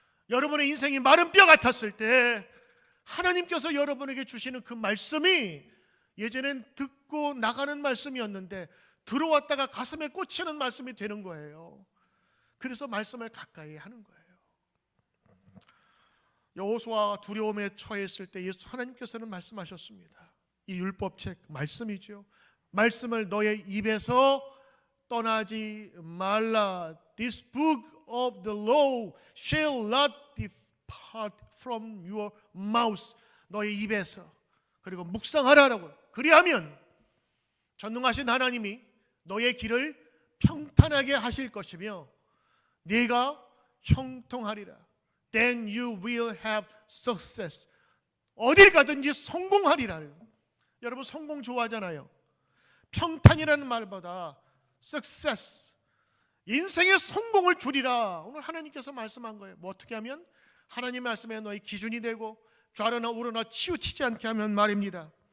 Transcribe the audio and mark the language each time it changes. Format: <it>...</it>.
<ko>여러분의 인생이 마른 뼈 같았을 때 하나님께서 여러분에게 주시는 그 말씀이 예전엔 듣고 나가는 말씀이었는데 들어왔다가 가슴에 꽂히는 말씀이 되는 거예요. 그래서 말씀을 가까이 하는 거예요. 여호수아가 두려움에 처했을 때 예수 하나님께서는 말씀하셨습니다. 이 율법책 말씀이죠. 말씀을 너의 입에서 떠나지 말라.</ko> <en>This book of the law shall not depart from your mouth.</en> <ko>너의 입에서. 그리고 묵상하라라고. 그리하면 전능하신 하나님이 너의 길을 평탄하게 하실 것이며 네가 형통하리라.</ko> <en>Then you will have success.</en> <ko>어딜 가든지 성공하리라. 여러분 성공 좋아하잖아요. 평탄이라는 말보다 success, 인생의 성공을 주리라. 오늘 하나님께서 말씀한 거예요. 뭐 어떻게 하면? 하나님 말씀에 너의 기준이 되고 좌로나 우로나 치우치지 않게 하면 말입니다.</ko>